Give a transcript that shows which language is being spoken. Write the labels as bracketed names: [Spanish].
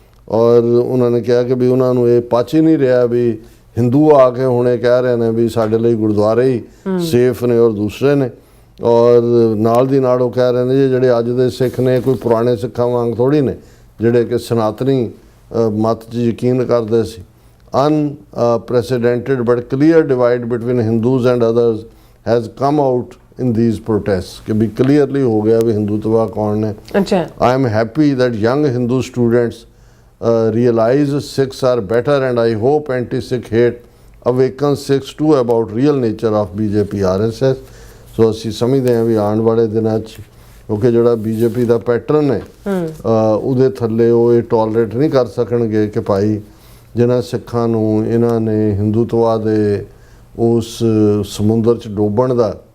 [Punjabi] ਔਰ ਉਹਨਾਂ ਨੇ ਕਿਹਾ ਕਿ ਵੀ ਉਹਨਾਂ ਨੂੰ ਇਹ ਪਚ ਹੀ ਨਹੀਂ ਰਿਹਾ ਵੀ ਹਿੰਦੂ ਆ ਕੇ ਹੁਣ ਇਹ ਕਹਿ ਰਹੇ ਨੇ ਵੀ ਸਾਡੇ ਲਈ ਗੁਰਦੁਆਰੇ ਹੀ ਸੇਫ ਨੇ ਔਰ ਦੂਸਰੇ ਨੇ। ਔਰ ਨਾਲ ਦੀ ਨਾਲ ਉਹ ਕਹਿ ਰਹੇ ਨੇ ਜਿਹੜੇ ਅੱਜ ਦੇ ਸਿੱਖ ਨੇ ਕੋਈ ਪੁਰਾਣੇ ਸਿੱਖਾਂ ਵਾਂਗ ਥੋੜ੍ਹੀ ਨੇ ਜਿਹੜੇ ਕਿ ਸਨਾਤਨੀ ਮਤ 'ਚ ਯਕੀਨ ਕਰਦੇ ਸੀ। [English] Unprecedented but clear divide between Hindus and others has come out in these protests [Hindi] कि भी clearly हो गया भी हिंदुत्व कौन है। अच्छा। [English] I am happy that young Hindu students realize Sikhs are better and I hope anti-Sikh hate awakens Sikhs too about real nature of BJP RSS। [Punjabi] So ਅਸੀਂ ਸਮਝਦੇ ਹਾਂ ਵੀ ਆਉਣ ਵਾਲੇ ਦਿਨਾਂ 'ਚ ਕਿਉਂਕਿ ਜਿਹੜਾ BJP ਦਾ ਪੈਟਰਨ ਹੈ ਉਹਦੇ ਥੱਲੇ ਉਹ ਇਹ ਟੋਲਰੇਟ ਨਹੀਂ ਕਰ ਸਕਣਗੇ ਕਿ ਭਾਈ ਜਿਨ੍ਹਾਂ ਸਿੱਖਾਂ ਨੂੰ ਇਹਨਾਂ ਨੇ ਹਿੰਦੂਤਵਾ ਦੇ ਉਸ ਸਮੁੰਦਰ 'ਚ ਡੋਬਣ ਦਾ